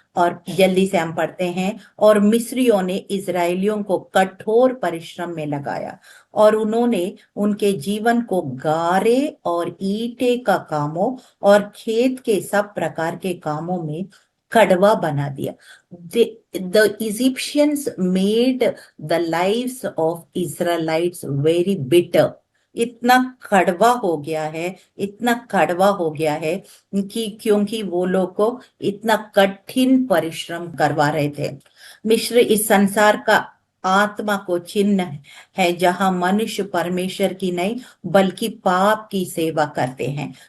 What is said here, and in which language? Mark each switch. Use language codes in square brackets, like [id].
[hi] और जल्दी से हम पढ़ते हैं, और मिस्रियों ने इजरायलियों को कठोर परिश्रम में लगाया, और उन्होंने उनके जीवन को गारे और ईंटे का कामों और खेत के सब प्रकार के कामों में कड़वा बना दिया। [en] The Egyptians made the lives of Israelites very bitter. [hi] इतना कड़वा हो गया है, इतना कड़वा हो गया है कि क्योंकि वो लोग को इतना कठिन परिश्रम करवा रहे थे। मिस्र इस संसार का आत्मा को चिन्ह है जहां मनुष्य परमेश्वर की नहीं बल्कि पाप की सेवा करते हैं।